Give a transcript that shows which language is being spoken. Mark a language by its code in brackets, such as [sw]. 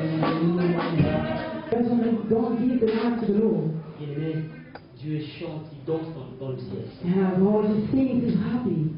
[en] don't give the light to the Lord. [fr] Bien-aimé, Dieu chante, il danse dans le ciel. [en] And the Lord just sings, is happy.